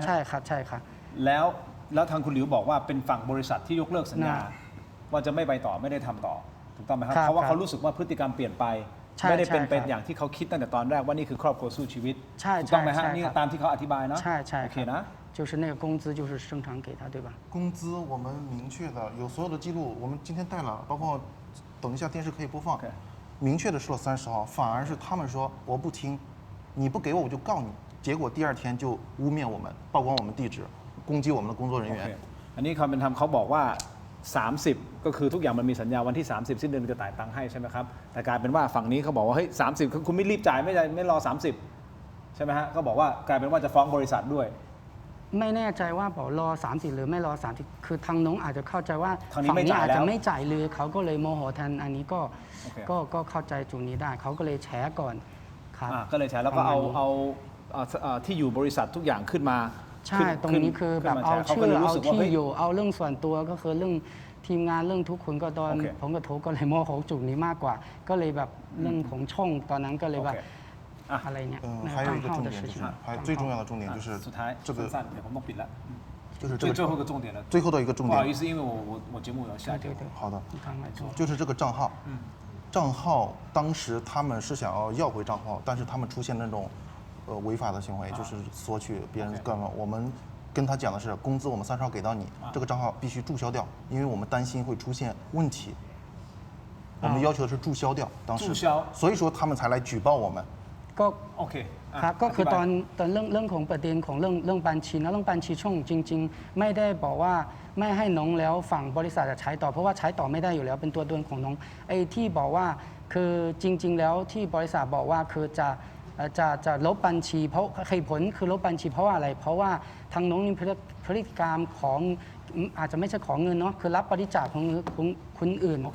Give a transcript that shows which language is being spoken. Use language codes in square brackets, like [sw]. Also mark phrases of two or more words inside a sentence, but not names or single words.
[th] ใช่ครับใช่ครับ แล้วทางคุณหลิวบอกว่าเป็นฝั่งบริษัทที่ยกเลิกสัญญา น่ะ ว่าจะไม่ไปต่อไม่ได้ทำต่อถูกต้องไหมครับ ครับ เพราะว่า ครับ เขารู้สึกว่าพฤติกรรมเปลี่ยนไป ใช่ ไม่ได้เป็น ใช่ เป็น ครับ อย่างที่เขาคิดตั้งแต่ตอนแรกว่านี่คือครอบครัวสู้ชีวิต ใช่ ถูกต้องไหมฮะ ใช่ นี่ ครับ ตามที่เขาอธิบายเนาะ ใช่ใช่ โอเคนะ [zh] 就是那个工资就是正常给他对吧？工资我们明确的有所有的记录，我们今天带了，包括等一下电视可以播放，明确的说了30号，反而是他们说我不听，你不给我我就告你，结果第二天就污蔑我们，曝光我们地址，攻击我们的工作人 [th] โอเค [zh] 员。 [th] อันนี้ความเป็นธรรมเขาบอกว่า 30 ก็คือทุกอย่างมันมีสัญญาวันที่ 30 สิ้นเดือนจะจ่ายตังค์ให้ใช่ไหมครับแต่กลายเป็นว่าฝั่งนี้เขาบอกว่าเฮ้ย30คุณไม่รีบจ่ายไม่รอ 30 ใช่ไหมฮะก็บอกว่ากลายเป็นว่าจะฟ้องบริษัทด้วย ไม่แน่ใจว่าบอกรอ30หรือไม่รอ30คือทางน้องอาจจะเข้าใจว่า ทางนี้ ฝั่ง ไม่ นี้ จ่าย อาจ แล้ จะ ว ไม่จ่ายเลยเขาก็เลยโมโหแทนอันนี้ก็ โอเค ก็เข้าใจจุดนี้ได้เขาก็เลยแฉก่อนครับ ก็เลยใช้แล้วก็ ประมาณนี้ เอาที่อยู่บริษัททุกอย่างขึ้นมา ใช่ตรงนี้คือแบบเอา เขา ชื่ ก็ อ เลยรู้ เอา สึกว่า ที่ เฮ้ย อยู่เอาเรื่องส่วนตัวก็คือเรื่องทีมงานเรื่องทุกคนก็ตอน โอเค ผมกับโทก็เลยโมโหจุดนี้มากกว่า ก็เลยแบบเรื่องของช่องตอนนั้นก็เลยแบบ โอเค อะไรเนี่ย [zh] 还有一个重点就是，还有最重要的重点就是 [th] สุดท้าย [zh] 这个 [th] สั้นๆเดี๋ยวผมต้องปิดแล้ว [zh] 就是这最后一个个重点了最后的一个重点不好意。思因为我节目要下对对好的，你刚才说就是这个账号，账号当时他们是想要回账号，但是他们出现那种违法的行为，就是索取别人干嘛。我们跟他讲的是，工资我们30号给到你，这个账号必须注销掉，因为我们担心会出现问题。我们要求的是注销掉，当时注销所以说他们才来举报我们。 [th] ก็ โอเคะ ครับก็คือ ธิบาย ตอนเรื่องของประเด็นของเรื่องบัญชีนะเรื่องบัญชีช่องจริง ๆ ไม่ได้บอกว่าไม่ให้น้องแล้วฝั่งบริษัทจะใช้ต่อเพราะว่าใช้ต่อไม่ได้อยู่แล้วเป็นตัวตนของน้องไอ้ที่บอกว่าคือจริง ๆ แล้วที่บริษัทบอกว่าคือจะลบบัญชีเพราะเหตุผลคือลบบัญชีเพราะว่าอะไร เพราะว่าทางน้องมีพฤติกรรมของอาจจะไม่ใช่ของเงินเนาะคือรับบริจาคของคนอื่น